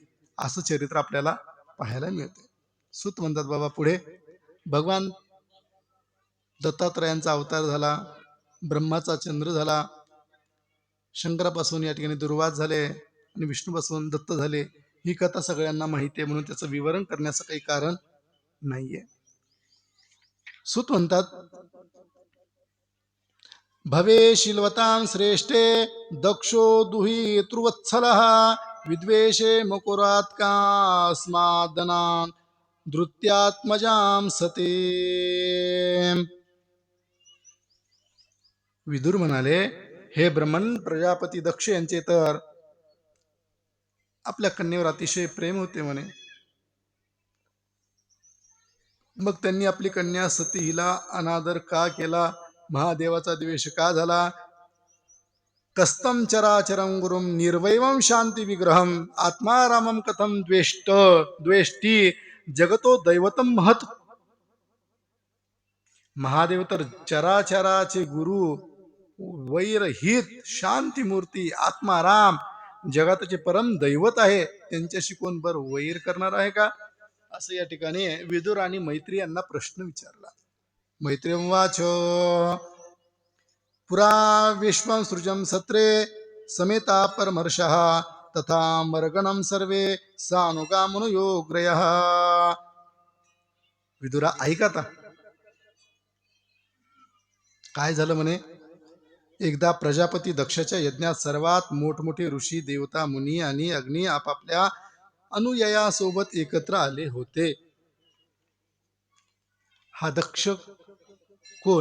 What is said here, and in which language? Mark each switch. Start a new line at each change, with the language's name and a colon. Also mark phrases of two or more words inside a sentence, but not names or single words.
Marathi: असं चरित्र आपल्याला पाहायला मिळते. सुत म्हणतात बाबा पुढे, भगवान दत्तात्रयांचा अवतार झाला, ब्रह्माचा चंद्र झाला, शंकरापासून या ठिकाणी दुर्वास झाले आणि विष्णूपासून दत्त झाले. ही कथा सगळ्यांना माहिती आहे, म्हणून त्याचं विवरण करण्याचं काही कारण नाहीये. सुत म्हणतात,
Sanskrit: भवे शिलवतां श्रेष्ठे दक्षो दुहितृवत्सलः विद्वेषे मकुरात् कास्मादनान् धृत्यात्मजां सते.
Marathi: विदुर म्हणाले, हे ब्रह्मन प्रजापती दक्ष यांचे तर आपल्या कन्येवर अतिशय प्रेम होते म्हणे. मग त्यांनी आपली कन्या सती हिला अनादर का केला? महादेवाचा द्वेष का झाला?
Sanskrit: कस्तम चराचरं गुरुम निर्वैवं शांती विग्रहम आत्मारामम कथम द्वेष्टी जगतो दैवतम महत.
Marathi: महादेव तर चराचराचे गुरु, वैरहित, शांती मूर्ती, आत्माराम, जगाताचे परम दैवत आहे. त्यांच्याशी कोण बर वैर करणार आहे का? असं या ठिकाणी विदुर आणि मैत्री यांना प्रश्न विचारला.
Sanskrit: मैत्री वाच, पुरा विश्वं सृजं सत्रे समेता परमर्षः तथा मर्गणं सर्वे सानुगामनुयोग्रयः.
Marathi: विदुरा ऐका आता, काय झालं म्हणे. एकदा प्रजापती दक्षाच्या यज्ञात सर्वात मोठमोठे ऋषी, देवता, मुनी आणि अग्नी आपापल्या अनुयायासोबत एकत्र आले होते. हा दक्ष कोण?